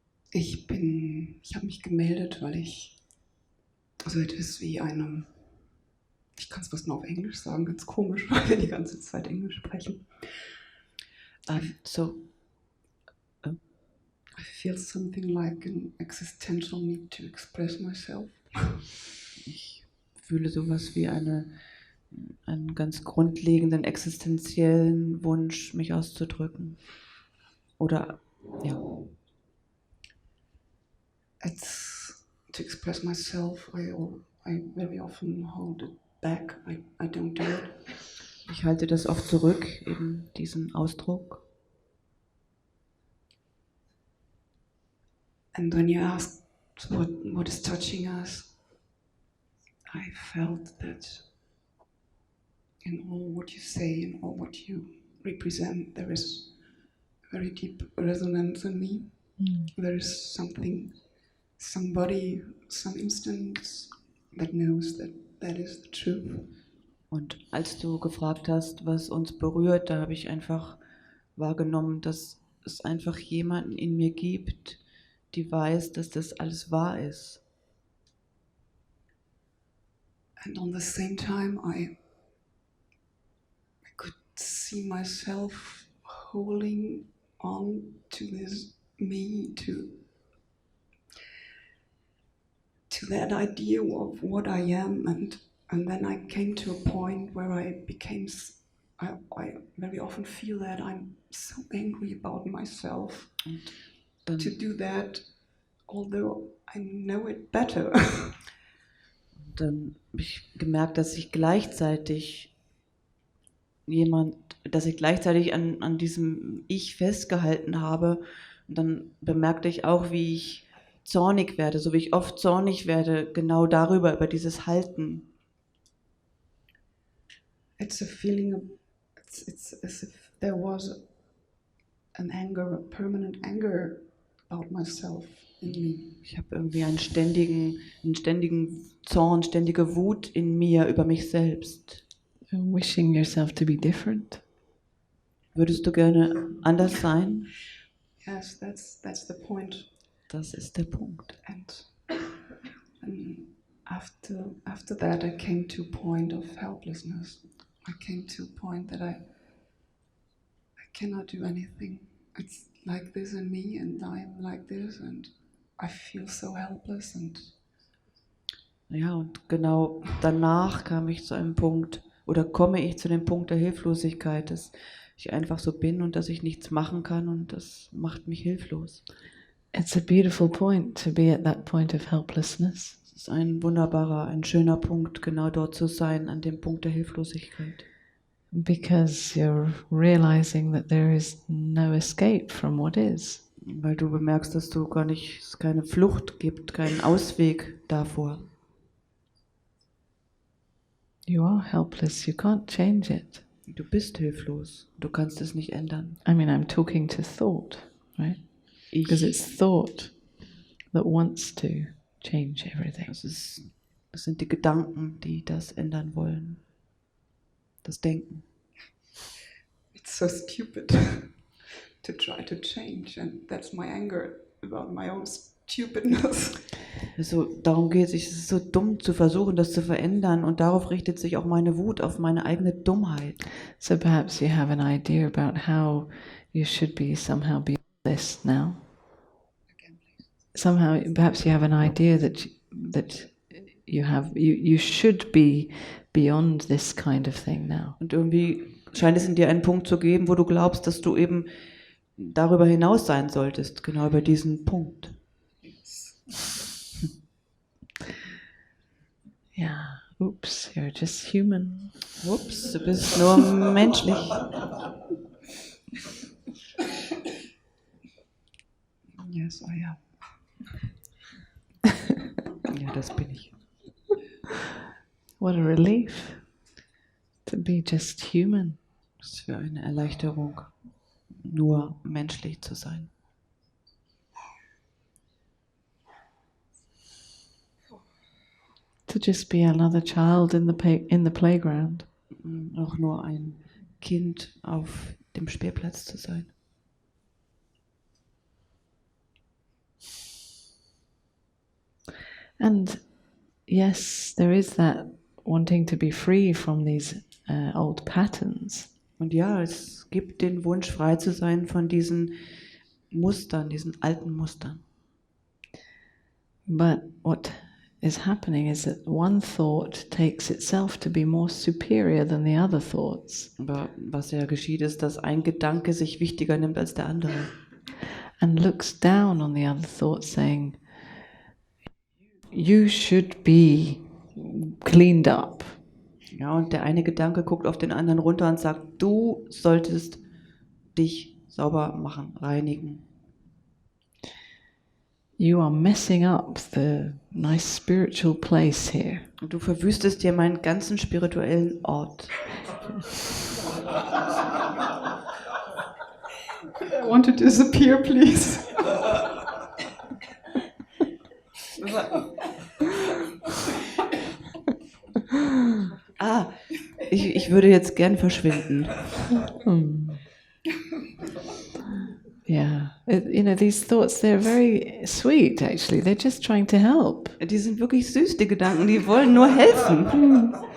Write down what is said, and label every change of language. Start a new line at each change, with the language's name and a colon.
German: Ich habe mich gemeldet, weil ich so etwas wie ich kann es fast nur auf Englisch sagen, ganz komisch, weil wir die ganze Zeit Englisch sprechen.
English: So, I feel something like an existential need to express myself.
German: ich fühle sowas wie einen ganz grundlegenden existenziellen Wunsch, mich auszudrücken. Oder, ja.
English: It's to express myself. I very often hold it back. I don't do it.
German: Ich halte das oft zurück, eben diesen Ausdruck.
English: And when you asked what is touching us, I felt that in all what you say, in all what you represent, there is very deep resonance in me. There is something, somebody, some instance that knows that that is the truth.
German: Und als du gefragt hast, was uns berührt, da habe ich einfach wahrgenommen, dass es einfach jemanden in mir gibt, die weiß, dass das alles wahr ist.
English: And on the same time, I could see myself holding on to this me, to that idea of what I am, and then I came to a point where I became, I very often feel that I'm so angry about myself
German: Dann,
English: to do that, although I know it better.
German: dann habe ich gemerkt, dass ich gleichzeitig an diesem Ich festgehalten habe. Und dann bemerkte ich auch, wie ich zornig werde, so wie ich oft zornig werde, genau darüber, über dieses Halten.
English: It's a feeling, it's as if there was an anger, a permanent anger about myself in me.
German: Ich habe irgendwie einen ständigen Zorn, ständige Wut in mir über mich selbst.
English: Wishing yourself to be different.
German: Würdest du gerne anders sein?
English: Yes, that's the point.
German: Das ist der Punkt.
English: And after that, I came to a point of helplessness. I came to a point that I cannot do anything. It's like this in me, and I'm like this, and I feel so helpless. And
German: Ja, und genau danach komme ich zu dem Punkt der Hilflosigkeit, dass ich einfach so bin und dass ich nichts machen kann, und das macht mich hilflos.
English: It's a beautiful point to be at that point of helplessness.
German: Es ist ein schöner Punkt, genau dort zu sein, an dem Punkt der Hilflosigkeit.
English: Because you're realizing that there is no escape from what is.
German: Weil du bemerkst, dass es keine Flucht gibt, keinen Ausweg davor.
English: You are helpless, you can't change it.
German: Du bist hilflos, du kannst es nicht ändern.
English: I mean, I'm talking to thought, right? Because it's thought that wants to change everything.
German: Es sind die Gedanken, die das ändern wollen. Das Denken.
English: it's so stupid to try to change, and that's my anger about my own stupidness.
German: Also darum geht es, es ist so dumm zu versuchen, das zu verändern, und darauf richtet sich auch meine Wut, auf meine eigene Dummheit.
English: So perhaps you have an idea about how you should be somehow beyond this now. Somehow, perhaps you have an idea that you should be beyond this kind of thing now.
German: Und irgendwie scheint es in dir einen Punkt zu geben, wo du glaubst, dass du eben darüber hinaus sein solltest, genau über diesen Punkt.
English: Yeah, oops, you're just human.
German: Ups, du bist nur menschlich.
English: Yes, I am.
German: Ja, das bin ich.
English: What a relief to be just human.
German: Was für eine Erleichterung, nur menschlich zu sein.
English: To just be another child in the playground.
German: Auch nur ein Kind auf dem Spielplatz zu sein.
English: And yes, there is that wanting to be free from these old patterns.
German: Und ja, es gibt den Wunsch, frei zu sein von diesen Mustern, diesen alten Mustern.
English: But what is happening is that one thought takes itself to be more superior than the other thoughts.
German: Aber was ja geschieht, ist, dass ein Gedanke sich wichtiger nimmt als der andere.
English: And looks down on the other thought, saying, you should be cleaned up.
German: Ja, und der eine Gedanke guckt auf den anderen runter und sagt, du solltest dich sauber machen, reinigen.
English: You are messing up the nice spiritual place here.
German: Und du verwüstest dir meinen ganzen spirituellen Ort.
English: I want to disappear, please.
German: Ich würde jetzt gern verschwinden.
English: Yeah, these thoughts, they're very sweet actually. They're just trying to help.
German: Die sind wirklich süß, die Gedanken, die wollen nur helfen.